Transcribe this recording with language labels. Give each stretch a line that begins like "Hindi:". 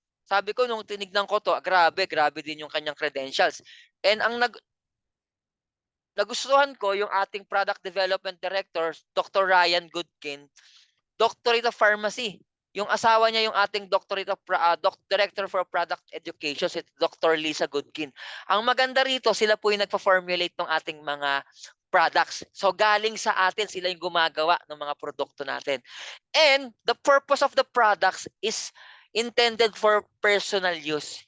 Filipino: Sabi ko, nung tinignan ko to, grabe din yung kanyang credentials. And ang nagustuhan ko, yung ating product development director, Dr.
English: Ryan Goodkin, doctorate of pharmacy.
Filipino: Yung asawa niya, yung ating
English: doctorate of director for product education, si Dr. Lisa Goodkin.
Filipino: Ang maganda rito, sila po yung nagpa-formulate ng ating mga products. So galing sa atin, sila yung gumagawa ng mga produkto natin.
English: And the purpose of the products is intended for personal use.